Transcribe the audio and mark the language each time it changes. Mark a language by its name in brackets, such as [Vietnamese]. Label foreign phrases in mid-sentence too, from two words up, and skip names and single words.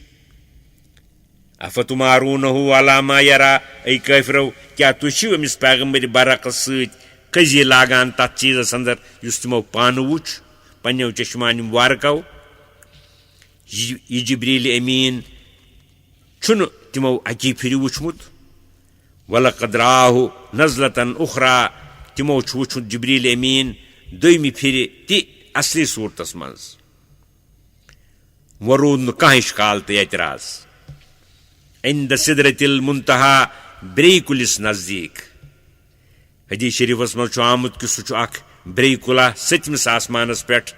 [Arabic] افتمارونہ علی ما یرا. [Kashmiri] اے کٲفرو کیٛاہ تُہۍ چھِو أمِس پیغمبر برعقس سۭتۍ کٔزی لاگان تتھ چیٖزس اندر یُس تِمو پانہٕ وُچھ پننیو چشمانہِ مُبارکو. یہِ جبریل امین چھُنہٕ تِمو اکی پھِرِ وُچھمُت. [Arabic] ولقد رآہ نزلة اخرى. [Kashmiri] تِمو چھُ وُچھمُت جبریل امین دوٚیمہِ پھِرِ تہِ اصلی صوٗرتس منٛز. وۄنۍ روٗد نہٕ کانٛہہ اِشکال تہٕ اعتراض. [Arabic] عند سدرۃ المنتہا. [Kashmiri] برٛیٚیہِ کُلِس نزدیٖک. حدیث شریفس منٛز چھُ آمُت کہِ سُہ چھُ اکھ برٛیٚیہِ کُلا 7مِس آسمانس پٮ۪ٹھ.